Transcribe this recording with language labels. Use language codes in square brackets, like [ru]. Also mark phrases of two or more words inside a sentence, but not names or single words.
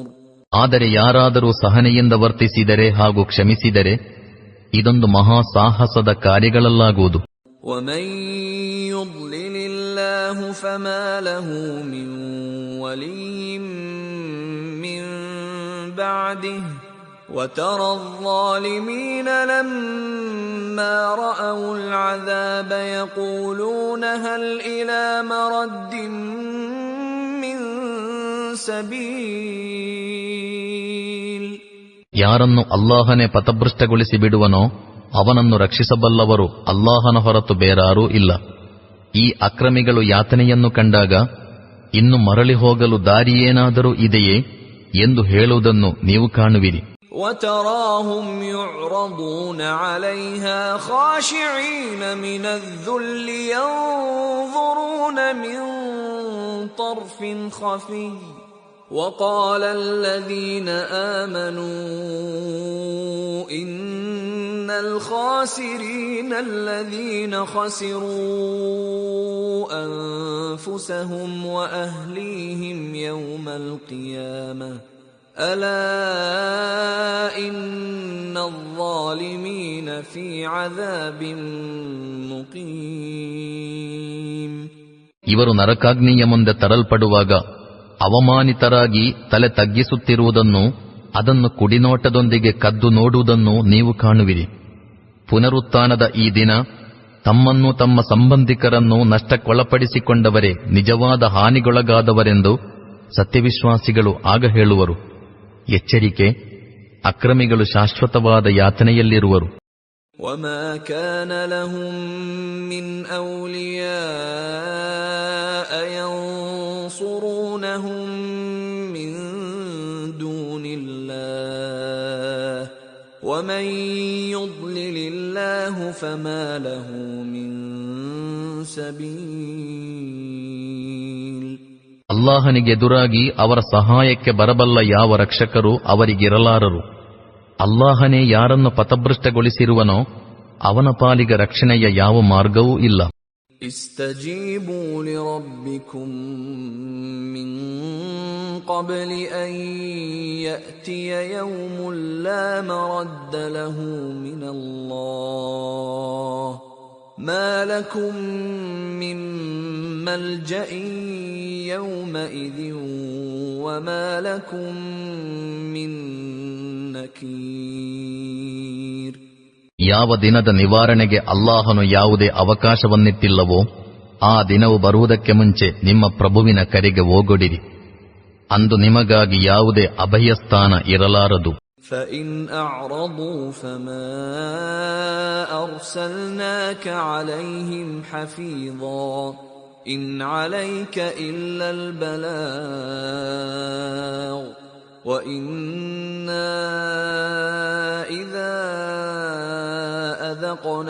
[kn] ಆದರೆ ಯಾರಾದರೂ ಸಹನೆಯಿಂದ ವರ್ತಿಸಿದರೆ ಹಾಗೂ ಕ್ಷಮಿಸಿದರೆ ಇದೊಂದು ಮಹಾ ಸಾಹಸದ ಕಾರ್ಯಗಳಲ್ಲಾಗುವುದು. [ar] وَمَنْ يُضْلِلِ اللَّهُ فَمَا لَهُ مِنْ وَلِيٍّ مِنْ بَعْدِهِ وَتَرَى الظَّالِمِينَ لَمَّا رَأَوُا الْعَذَابَ يَقُولُونَ هَلْ إِلَى مَرَدٍّ مِنْ سَبِيلٍ. [kn] ಯಾರನ್ನು ಅಲ್ಲಾಹನೇ ಪಥಭ್ರಷ್ಟಗೊಳಿಸಿ ಬಿಡುವನೋ ಅವನನ್ನು ರಕ್ಷಿಸಬಲ್ಲವರು ಅಲ್ಲಾಹನ ಹೊರತು ಬೇರಾರೂ ಇಲ್ಲ. ಈ ಅಕ್ರಮಿಗಳು ಯಾತನೆಯನ್ನು ಕಂಡಾಗ ಇನ್ನು ಮರಳಿ ಹೋಗಲು ದಾರಿಯೇನಾದರೂ ಇದೆಯೇ ಎಂದು ಹೇಳುವುದನ್ನು ನೀವು ಕಾಣುವಿರಿ. [ar] وَتَرَاهُمْ يُعْرَضُونَ عَلَيْهَا خَاشِعِينَ مِنَ الذُّلِّ يَنظُرُونَ مِنْ طَرْفٍ خَفِيٍّ وَقَالَ الَّذِينَ آمَنُوا إِنَّ الْخَاسِرِينَ الَّذِينَ خَسِرُوا أَنفُسَهُمْ وَأَهْلِيهِمْ يَوْمَ الْقِيَامَةِ أَلَا إِنَّ الظَّالِمِينَ فِي عَذَابٍ مُقِيمٍ. [kn] ಇವರು ನರಕಾಗ್ನಿಯ ಮುಂದೆ ತರಲ್ಪಡುವಾಗ ಅವಮಾನಿತರಾಗಿ ತಲೆ ತಗ್ಗಿಸುತ್ತಿರುವುದನ್ನು, ಅದನ್ನು ಕುಡಿನೋಟದೊಂದಿಗೆ ಕದ್ದು ನೋಡುವುದನ್ನು ನೀವು ಕಾಣುವಿರಿ. ಪುನರುತ್ಥಾನದ ಈ ದಿನ ತಮ್ಮನ್ನು ತಮ್ಮ ಸಂಬಂಧಿಕರನ್ನು ನಷ್ಟಕ್ಕೊಳಪಡಿಸಿಕೊಂಡವರೇ ನಿಜವಾದ ಹಾನಿಗೊಳಗಾದವರೆಂದು ಸತ್ಯವಿಶ್ವಾಸಿಗಳು ಆಗ ಹೇಳುವರು. ಎಚ್ಚರಿಕೆ, ಅಕ್ರಮಿಗಳು ಶಾಶ್ವತವಾದ ಯಾತನೆಯಲ್ಲಿರುವರು. [ar] وَمَا كَانَ لَهُم مِّنْ أَوْلِيَاءَ يَنصُرُونَهُم مِّن دُونِ اللَّهِ وَمَن يُضْلِلِ اللَّهُ فَمَا لَهُ مِن سَبِيلٍ. [kn] ಅಲ್ಲಾಹನಿಗೆದುರಾಗಿ ಅವರ ಸಹಾಯಕ್ಕೆ ಬರಬಲ್ಲ ಯಾವ ರಕ್ಷಕರೂ ಅವರಿಗಿರಲಾರರು. ಅಲ್ಲಾಹನೇ ಯಾರನ್ನು ಪಥಭ್ರಷ್ಟಗೊಳಿಸಿರುವನೋ ಅವನ ಪಾಲಿಗೆ ರಕ್ಷಣೆಯ ಯಾವ ಮಾರ್ಗವೂ ಇಲ್ಲ. [ar] استجيبوا لربكم من قبل أن يأتي يوم لا مرد له من الله ما لكم من ملجأ يومئذ وما لكم من نكير. [kn] ಯಾವ ದಿನದ ನಿವಾರಣೆಗೆ ಅಲ್ಲಾಹನು ಯಾವುದೇ ಅವಕಾಶವನ್ನಿಟ್ಟಿಲ್ಲವೋ ಆ ದಿನವು ಬರುವುದಕ್ಕೆ ಮುಂಚೆ ನಿಮ್ಮ ಪ್ರಭುವಿನ ಕರೆಗೆ ಓಗೊಡಿರಿ. ಅಂದು ನಿಮಗಾಗಿ ಯಾವುದೇ ಅಭಯಸ್ಥಾನ ಇರಲಾರದು. [ar] فَإِنْ أَعْرَضُوا فَمَا أَرْسَلْنَاكَ عَلَيْهِمْ حَفِيظًا إِنْ عَلَيْكَ إِلَّا الْبَلَاغُ وَإِنَّا إِذَا أَذَقْنَا